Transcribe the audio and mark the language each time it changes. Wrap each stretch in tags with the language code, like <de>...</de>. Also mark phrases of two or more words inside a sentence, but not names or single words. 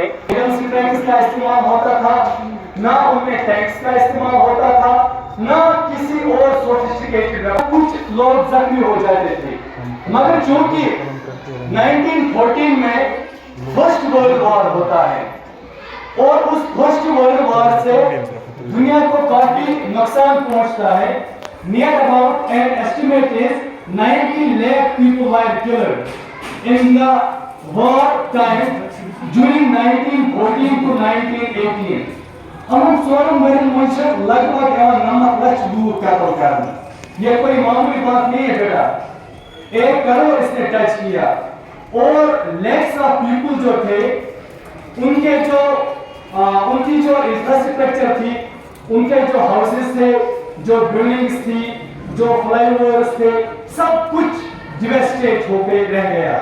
<ur>ٹیکس کا استعمال ہوتا تھا، نہ ان میں ٹیکس کا استعمال ہوتا تھا، نہ کسی اور سوفسٹیکیٹڈ. کچھ لوگ زخمی ہو جاتے تھے، مگر چونکہ 1914 میں فرسٹ ورلڈ وار ہوتا ہے اور اس فرسٹ ورلڈ وار سے دنیا کو کافی نقصان پہنچتا ہے.</ur> <en>Near about an estimate is 90 lakh people were killed in the war time during 1914 to 1918.</en> <ks>ہم ژورن ورین منٛز چھِ لگ بھگ یوان 9 لچھ لوٗکھ قتل کرنہٕ.</ks> <ur>یہ کوئی معمولی بات نہیں ہے بیٹا. 1 کروڑ اس نے ٹچ کیا. اور</ur> <en>lakhs of people</en> <ur>جو تھے ان کی جو انفراسٹرکچر تھی، ان کے جو ہاؤسز تھے، جو بلڈنگز تھی، جو فلائی اوورز تھے، سب کچھ ڈیویسٹیٹ ہو کے رہ گیا.</ur>